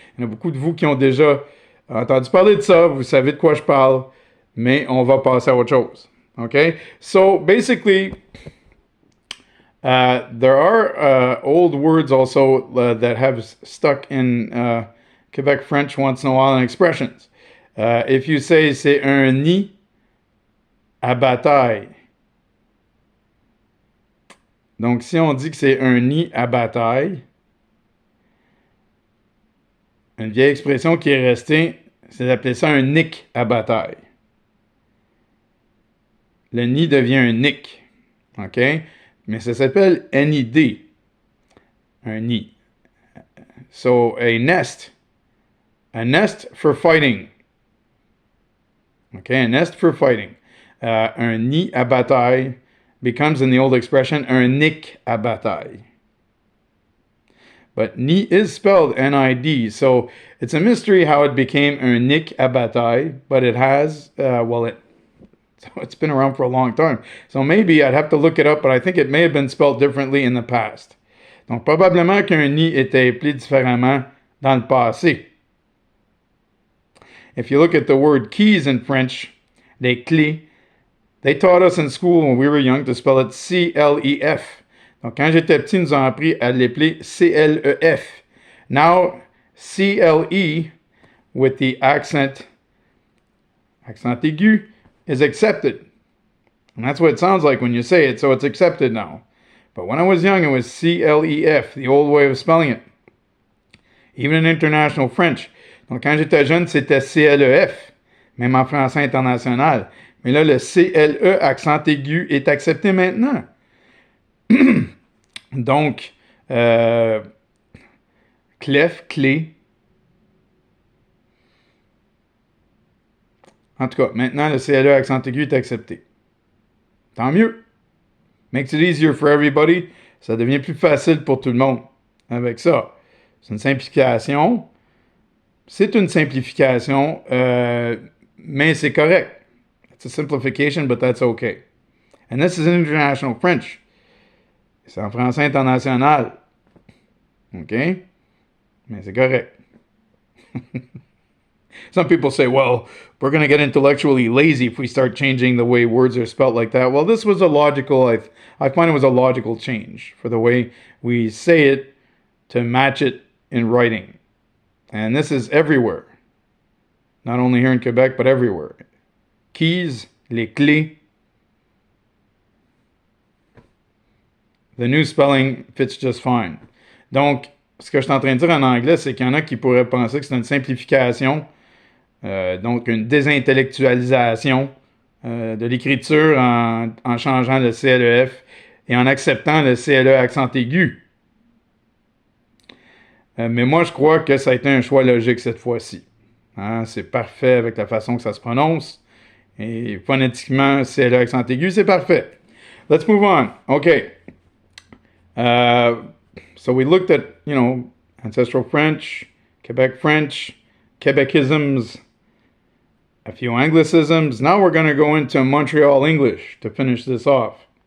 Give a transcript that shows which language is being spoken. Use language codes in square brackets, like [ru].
[fr] Il y en a beaucoup de vous qui ont déjà entendu parler de ça. Vous savez de quoi je parle, mais on va passer à autre chose, okay? [en] So, basically, there are old words also that have stuck in Quebec French once in a while in expressions. If you say [fr] c'est un nid à bataille. Donc, si on dit que c'est un nid à bataille, une vieille expression qui est restée, c'est d'appeler ça un nick à bataille. Le nid devient un nick, OK? Mais ça s'appelle NID, un nid. [en] So, a nest for fighting. OK, a nest for fighting. [fr] Un nid à bataille [en] becomes, in the old expression, [fr] un nick à bataille. [en] But nid is spelled N-I-D, so it's a mystery how it became [fr] un nick à bataille, [en] but it has, it's been around for a long time. So maybe I'd have to look it up, but I think it may have been spelled differently in the past. [fr] Donc probablement qu'un nid était appelé différemment dans le passé. [en] If you look at the word keys in French, les clés, they taught us in school when we were young to spell it C-L-E-F. [fr] Donc, quand j'étais petit, ils nous ont appris à l'appeler C-L-E-F. [en] Now, C-L-E, with the accent aigu, is accepted. And that's what it sounds like when you say it, so it's accepted now. But when I was young, it was C-L-E-F, the old way of spelling it. Even in international French. [fr] Donc, quand j'étais jeune, c'était C-L-E-F, même en français international. Mais là, le C-L-E, accent aigu, est accepté maintenant. Donc, clef, clé. En tout cas, maintenant, le CLE accent aigu est accepté. Tant mieux. [en] Makes it easier for everybody. [fr] Ça devient plus facile pour tout le monde avec ça. C'est une simplification. C'est une simplification, mais c'est correct. [en] It's a simplification, but that's okay. And this is international French. [fr] C'est en français international. OK? Mais c'est correct. [en] Some people say, well, we're going to get intellectually lazy if we start changing the way words are spelt like that. Well, this was a logical, I find it was a logical change for the way we say it to match it in writing. And this is everywhere. Not only here in Quebec, but everywhere. Keys, les clés. The new spelling fits just fine. [fr] Donc, ce que je suis en train de dire en anglais, c'est qu'il y en a qui pourraient penser que c'est une simplification, donc une désintellectualisation de l'écriture en changeant le CLEF et en acceptant le CLE accent aigu. Mais moi, je crois que ça a été un choix logique cette fois-ci. Hein, c'est parfait avec la façon que ça se prononce. Et phonétiquement, CLE accent aigu, c'est parfait. [en] Let's move on. OK. So we looked at, ancestral French, Quebec French, Quebecisms, a few Anglicisms. Now we're going to go into Montreal English to finish this off.